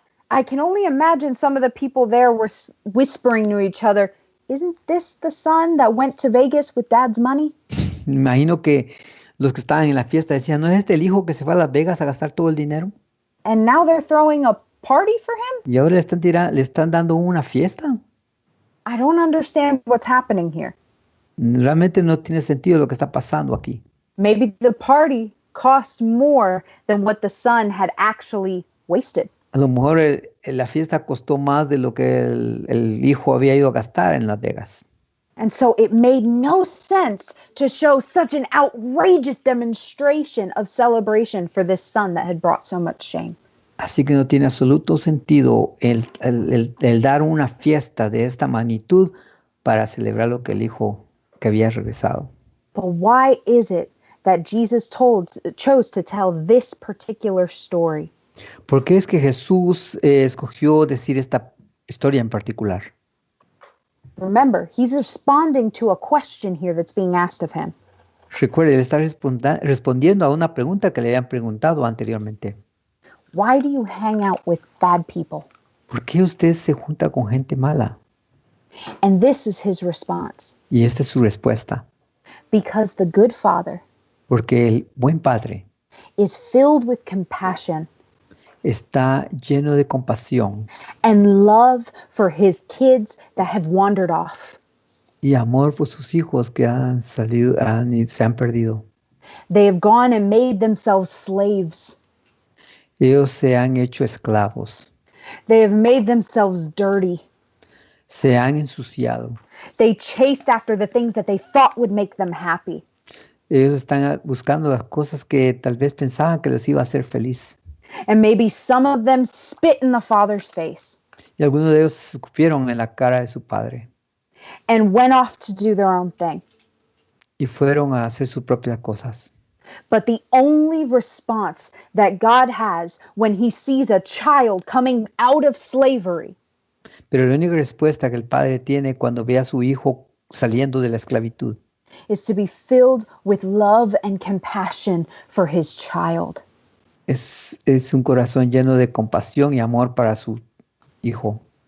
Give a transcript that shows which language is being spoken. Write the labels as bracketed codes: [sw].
[en] I can only imagine some of the people there were whispering to each other, isn't this the son that went to Vegas with dad's money? [es] Me imagino que los que estaban en la fiesta decían: ¿no es este el hijo que se fue a Las Vegas a gastar todo el dinero? [en] And now they're throwing a party for him? [es] Y ahora le están dando una fiesta. [en] I don't understand what's happening here. [es] Realmente no tiene sentido lo que está pasando aquí. [en] Maybe the party cost more than what the son had actually wasted. [es] A lo mejor la fiesta costó más de lo que el hijo había ido a gastar en Las Vegas. [en] And so it made no sense to show such an outrageous demonstration of celebration for this son that had brought so much shame. [es] Así que no tiene absoluto sentido el dar una fiesta de esta magnitud para celebrar lo que el hijo que había regresado. [en] But why is it that Jesus chose to tell this particular story? [es] ¿Por qué es que Jesús escogió decir esta historia en particular? [en] Remember, he's responding to a question here that's being asked of him. [es] Recuerde, él está respondiendo a una pregunta que le habían preguntado anteriormente. [en] Why do you hang out with bad people? [es] ¿Por qué usted se junta con gente mala? [en] And this is his response. [es] Y esta es su respuesta. [en] Because the good father [es] Porque el buen padre [en] is filled with compassion [es] está lleno de compasión [en] and love for his kids that have wandered off. [es] y amor por sus hijos que han salido y se han perdido. [en] They have gone and made themselves slaves. [es] Ellos se han hecho esclavos, [en] They have made themselves dirty. [es] se han ensuciado. [en] They chased after the things that they thought would make them happy. [es] Ellos están buscando las cosas que tal vez pensaban que les iba a hacer feliz. [en] And maybe some of them spit in the father's face [es] Y algunos de ellos se escupieron en la cara de su padre [en] and went off to do their own thing. [es] y fueron a hacer sus propias cosas. [en] But the only response that God has when he sees a child coming out of slavery [es] Pero la única respuesta que el padre tiene cuando ve a su hijo saliendo de la esclavitud [en] is to be filled with love and compassion for his child. [es] es un corazón lleno de compasión y amor para su hijo.